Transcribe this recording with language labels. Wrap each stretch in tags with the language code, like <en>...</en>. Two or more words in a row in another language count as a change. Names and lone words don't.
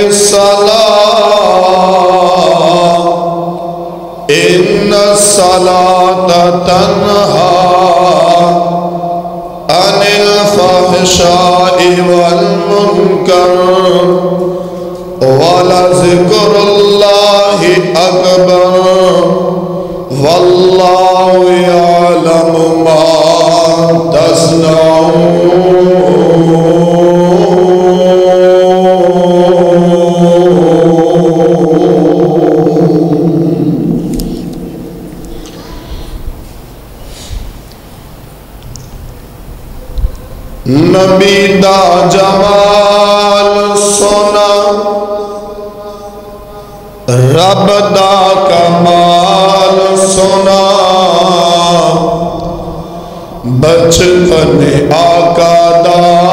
<ar>الصَّلَاةَ إِنَّ الصَّلَاةَ تَنْهَى عَنِ الْفَحْشَاءِ وَالْمُنكَرِ وَلَذِكْرُ اللَّهِ أَكْبَرُ وَاللَّهُ يَعْلَمُ مَا تَصْنَعُونَ</ar> <pa>نبی دا جمال سونا رب دا کمال سونا بچپن آقا دا</pa>